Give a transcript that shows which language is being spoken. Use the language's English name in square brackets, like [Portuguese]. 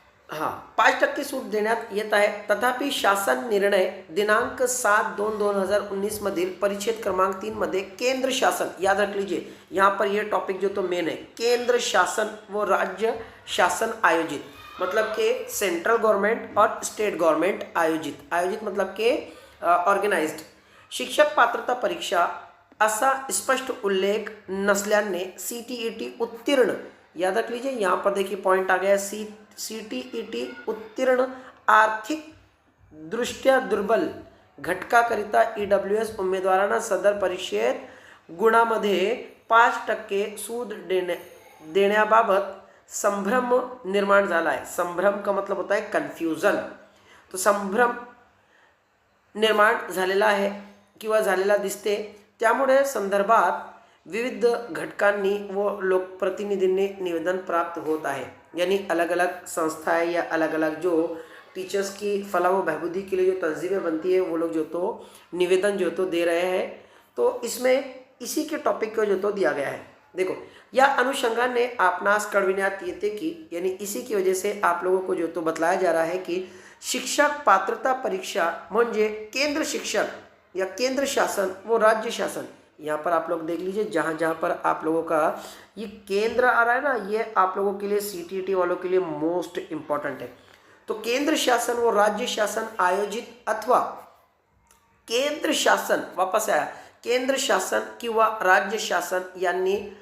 [Marathi] हाँ, 5% सूट देण्यात येत आहे, तथापि शासन निर्णय दिनांक 7/2/2019 मधील परिच्छेद क्रमांक 3 मध्ये केंद्र शासन, [Hindi] याद रख लीजिए यहाँ पर ये टॉपिक जो तो मेन है, [Marathi] केंद्र शासन व राज्य शासन आयोजित [Hindi] मतलब के सेंट्रल गवर्नमेंट और स्टेट गवर्नमेंट आयोजित मतलब के [Marathi] ऑर्गेनाइज्ड शिक्षक पात्रता परीक्षा असा स्पष्ट उल्लेख नसल्याने CTET उत्तीर्ण, [Hindi] याद रख लीजिए यहाँ पर देखिए पॉइंट आ गया, [Marathi] CTET उत्तीर्ण आर्थिक दृष्ट्या दुर्बल घटकाकरिता EWS उमेदवारांना सदर परीक्षेत गुणामध्ये 5% सूट देण्याबाबत संभ्रम निर्माण झाला आहे. [Hindi] संभ्रम का मतलब होता है कन्फ्यूजन. [Marathi] तो संभ्रम निर्माण झालेला आहे किंवा झालेला दिसते. त्यामुळे संदर्भात विविध घटकांनी व लोकप्रतिनिधींनी निवेदन प्राप्त होत आहे. [Hindi] यानी अलग अलग संस्थाएं या अलग अलग जो टीचर्स की फलाह व बहबूदी के लिए जो तंजीमें बनती है वो लोग जो तो निवेदन जो तो दे रहे हैं. तो इसमें इसी के टॉपिक को जो तो दिया गया है. देखो [Marathi] या अनुषंगाने आपणास कळविण्यात येते की [Hindi] यानी इसी की वजह से आप लोगों को जो तो बतलाया जा रहा है कि [Marathi] शिक्षक पात्रता परीक्षा म्हणजे केंद्र शिक्षक [Hindi] या केंद्र शासन वो राज्य शासन. यहाँ पर आप लोग देख लीजिए जहाँ जहाँ पर आप लोगों का ये केंद्र आ रहा है ना, ये आप लोगों के लिए CTET वालों के लिए मोस्ट इम्पॉर्टेंट है. [Marathi] तो केंद्र शासन व राज्य शासन आयोजित अथवा केंद्र शासन, वापस आया, केंद्र शासन किंवा राज्य शासन यांनी